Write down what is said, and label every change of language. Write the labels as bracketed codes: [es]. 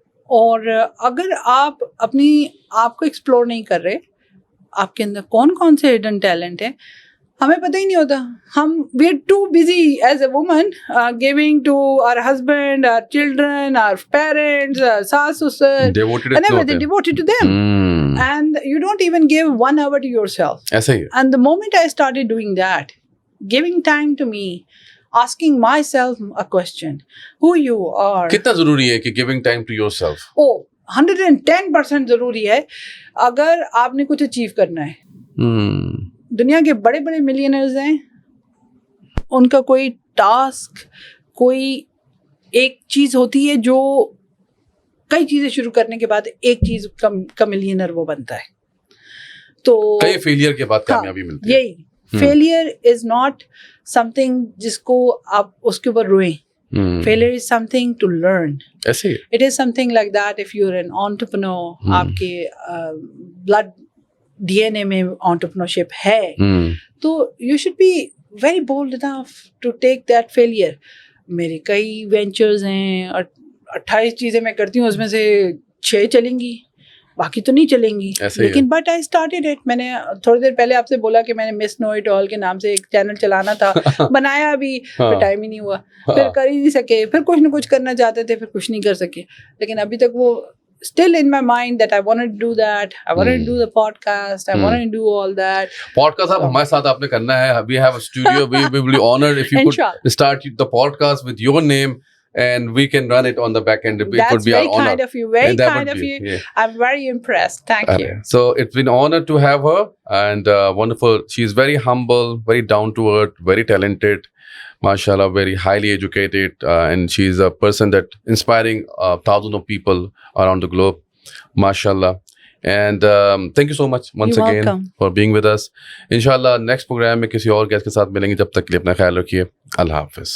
[ur] اور اگر آپ اپنی آپ کو ایکسپلور نہیں کر رہے, آپ کے اندر کون کون سے ہڈن ٹیلنٹ ہیں, ہمیں پتہ ہی نہیں ہوتا. [en] ہم we are too busy as a woman giving to our husband, our children, our parents, ساس سسر, devoted to them. And you don't even give 1 hour to yourself. [ur] ایسا ہی ہے. [en] And the moment I started doing that, giving time to me, asking myself a question, who you are. [ur] کتنا ضروری ہے کہ [en] giving time to yourself? [ur] 110% ضروری ہے اگر آپ نے کچھ اچیو کرنا ہے. دنیا کے بڑے بڑے ملینئرز ہیں, ان کا کوئی ٹاسک, کوئی ایک چیز ہوتی ہے جو کئی چیزیں شروع کرنے کے بعد ایک چیز کا ملینئر وہ بنتا ہے. تو کئی فیلئر کے بعد کامیابی ملتی ہے. یہی failure [en] is not something [ur] جس کو آپ اس کے اوپر روئیں. [en] Failure is something to learn. [ur] ایسے ہی. [en] It is something like that. If you're an entrepreneur, [ur] آپ کے blood DNA میں entrepreneurship ہے, [en] تو you should be very bold enough to take that failure. [ur] میرے کئی وینچرز ہیں, 28 چیزیں میں کرتی ہوں, اس میں سے 6 چلیں گی, باقی تو نہیں چلیں گی. لیکن [en] But I started it. [ur] میں نے تھوڑی دیر پہلے آپ سے بولا کہ میں نے مس نو اٹ آل کے نام سے ایک چینل چلانا تھا, بنایا ابھی, پھر ٹائم ہی نہیں ہوا, پھر کر ہی نہیں سکے, پھر کچھ نہ کچھ کرنا چاہتے تھے, پھر کچھ نہیں کر سکے. لیکن ابھی تک وہ [en] still in my mind that I want to do that. I want to do the podcast. I want to do all that. [ur] Podcast آپ ہمارے ساتھ آپ نے کرنا ہے. [en] We have a studio. We will be honored if you could start the podcast with your name. And we can run it on the back end. It would be our honor. That's very kind of you. Very kind of you. Yeah. I'm very impressed. Thank you. So it's been an honor to have her, and wonderful. She's very humble, very down to earth, very talented. MashaAllah, very highly educated, and she's a person that inspiring thousands of people around the globe. MashaAllah. And thank you so much once You're again welcome. for being with us. [ur] Inshallah, next program میں کسی اور guest کے ساتھ ملیں گے. جب تک کے لیے اپنا خیال رکھیے. اللہ حافظ.